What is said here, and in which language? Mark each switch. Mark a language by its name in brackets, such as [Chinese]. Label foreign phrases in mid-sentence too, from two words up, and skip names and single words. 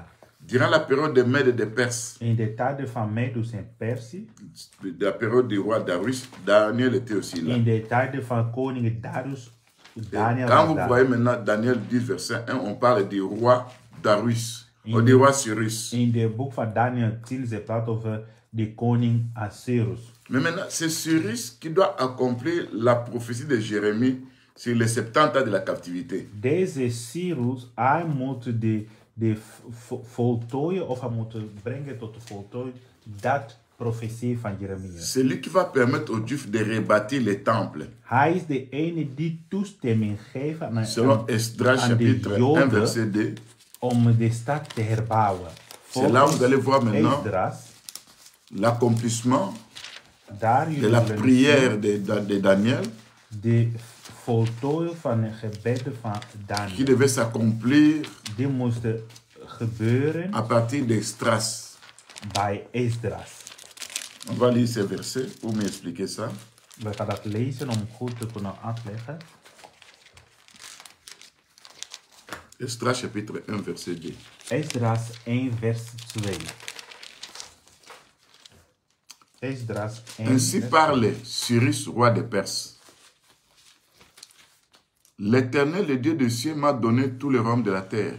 [French] Durant la période des Mèdes et des Perses, [Dutch] In de tijden van Medus en Persie. [French] de la période du roi Darius, Daniel était aussi là. [Dutch] In de tijden van koning Darius. Daniel [French] Quand [Dutch] was [French] vous [Dutch] daar. [French] voyez maintenant Daniel 10, verset 1, on parle du roi Darius, ou du roi Cyrus. [Dutch] In de boek van Daniel 10 ze praat over de koning Assyrus. [French] Mais maintenant, c'est Cyrus qui doit accomplir la prophétie de Jérémie sur les 70 ans de la captivité. [Dutch] Deze Cyrus, hij moet de voltooien, of hij moet brengen tot de voltooien, dat profetie van Jeremia. [French] C'est lui qui va permettre aux Juifs de rebâtir les temples. [Dutch] Hij is de ene die toestemming geeft aan, [French] Selon Esdras [Dutch] aan de [French] chapitre 1, [Dutch] Joden [French] verset 2. [Dutch] om de stad te herbouwen. [French] C'est là où vous allez voir maintenant Esdras, l'accomplissement [Dutch] daar de jullie [French] la [Dutch] zullen [French] prière de Daniel [Dutch] zien de voltooien van de gebeden van [French] qui [Dutch] Daniel. [French] devait s'accomplir [Dutch] Die moesten gebeuren [French] à partir d'Esdras. [Dutch] bij Esdras. [French] On va lire ces versets pour m'expliquer ça. [Dutch] We gaan dat lezen om goed te kunnen uitleggen. [French] Esdras chapitre 1 verset 2. [Dutch] Esdras 1 vers 2. Esdras 1 [French] Ainsi [Dutch] vers [French] parle Cyrus, roi des Perses. L'Éternel, le Dieu des cieux, m'a donné tout le royaume de la terre.